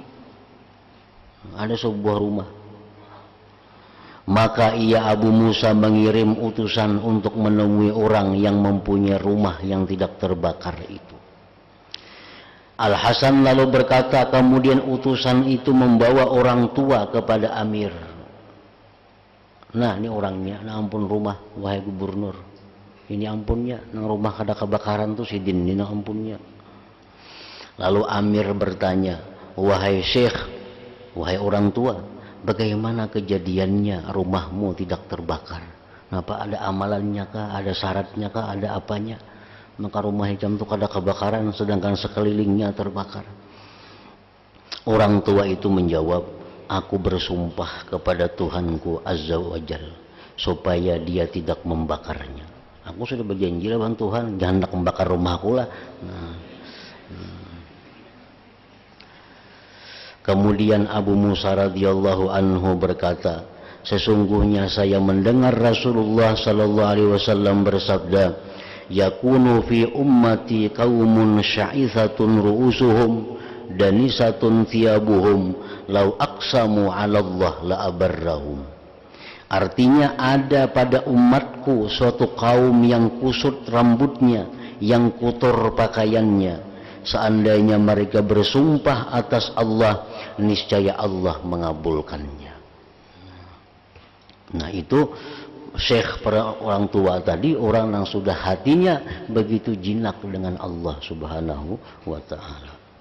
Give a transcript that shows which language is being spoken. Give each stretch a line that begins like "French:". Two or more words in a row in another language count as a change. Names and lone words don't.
Indonesian: Ada sebuah rumah. Maka ia Abu Musa mengirim utusan untuk menemui orang yang mempunyai rumah yang tidak terbakar itu. Al-Hasan lalu berkata, kemudian utusan itu membawa orang tua kepada amir.
Banjar: Nah, ini orangnya, nah ampun rumah, wahai gubernur. Ini ampunnya, nang rumah kada kebakaran tuh sidin ini nang ampunnya.
Indonesian: Lalu amir bertanya, wahai syekh, wahai orang tua, bagaimana kejadiannya rumahmu tidak terbakar? Kenapa, ada amalannya kah, ada syaratnya kah, ada apanya?
Banjar: Maka rumah hijam itu kada kebakaran sedangkan sekelilingnya terbakar.
Indonesian: Orang tua itu menjawab, aku bersumpah kepada Tuhanku
Arabic: عز وجل
Indonesian: supaya dia tidak membakarnya.
Banjar: Aku sudah berjanji lawan Tuhan, jangan nak membakar rumahku lah.
Indonesian: Kemudian Abu Musa
Arabic: رضي الله عنه
Indonesian: berkata, sesungguhnya saya mendengar Rasulullah
Arabic: صلى الله عليه وسلم
Indonesian: bersabda,
Arabic: يكون في أمتي قوم شعثة رؤوسهم دنسة ثيابهم لو أقسموا على الله لأبرهم.
Indonesian: Artinya ada pada umatku suatu kaum yang kusut rambutnya, yang kotor pakaiannya. Seandainya mereka bersumpah atas Allah, niscaya Allah mengabulkannya. Nah itu syekh para orang tua tadi, orang yang sudah hatinya begitu jinak dengan Allah
Arabic: سبحانه وتعالى.